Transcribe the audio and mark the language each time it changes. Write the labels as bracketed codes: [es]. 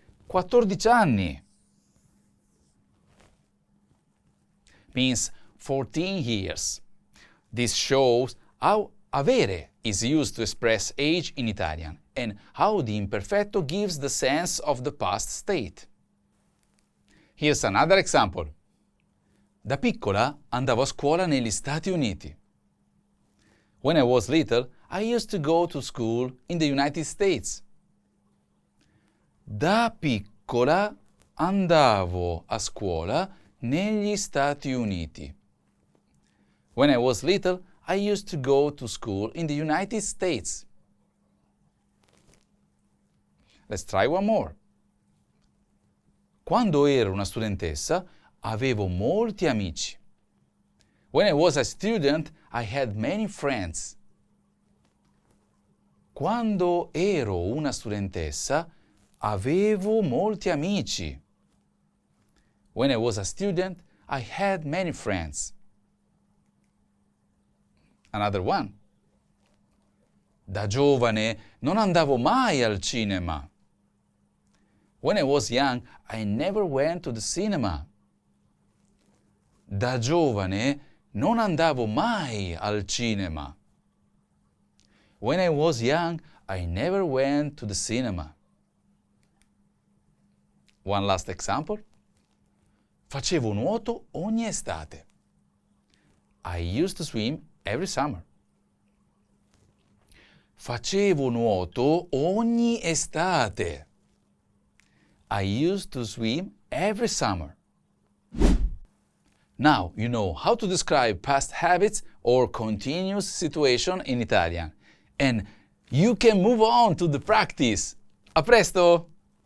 [en] 14 anni means 14 years. This shows how avere is used to express age in Italian and how the imperfetto gives the sense of the past state. Here's another example. [it] Da piccola andavo a scuola negli Stati Uniti. [en] When I was little, I used to go to school in the United States. [it] Da piccola andavo a scuola negli Stati Uniti. [en] When I was little, I used to go to school in the United States. Let's try one more. [it] Quando ero una studentessa, avevo molti amici. [en] When I was a student, I had many friends. [it] Quando ero una studentessa, avevo molti amici. [en] When I was a student, I had many friends. Another one. [it] Da giovane non andavo mai al cinema. [en] When I was young, I never went to the cinema. [it] Da giovane non andavo mai al cinema. [en] When I was young, I never went to the cinema. One last example. [it] Facevo nuoto ogni estate. [en] I used to swim every summer. [it] Facevo nuoto ogni estate. [en] I used to swim every summer. Now you know how to describe past habits or continuous situation in Italian. And you can move on to the practice. [it] A presto!